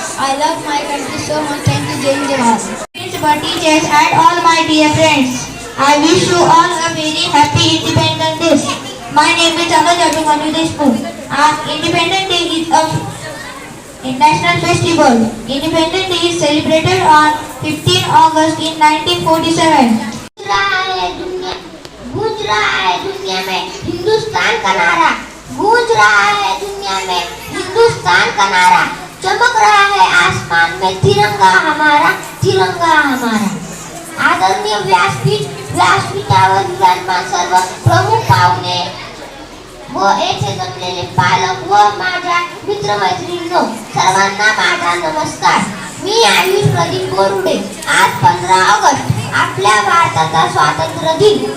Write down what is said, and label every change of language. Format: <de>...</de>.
<en>I love my country so much. Thank you, Jai Hind, Jai Bharat. Principal, teachers and all my dear friends, I wish you all a very happy Independence Day. My name is Amal Jadumanu Deshmukh. Independence Day is a national festival. Independence Day is celebrated on 15 August in 1947.</en> <hi>गूंज रहा है दुनिया में हिंदुस्तान का नारा. गूंज रहा है दुनिया में हिंदुस्तान का नारा. चमक रहा है आसमान में तिरंगा हमारा, तिरंगा हमारा.</hi> <mr>आदरणीय व्यासपीठावर विराजमान सर्व प्रमुख पाहुणे व येथे जमलेले पालक व माझ्या मित्रमैत्रिणींनो, सर्वांना माझा नमस्कार. मी आयुष प्रदीप बोरुडे. आज 15 ऑगस्ट आपल्या भारताचा स्वातंत्र्य दिन.</mr>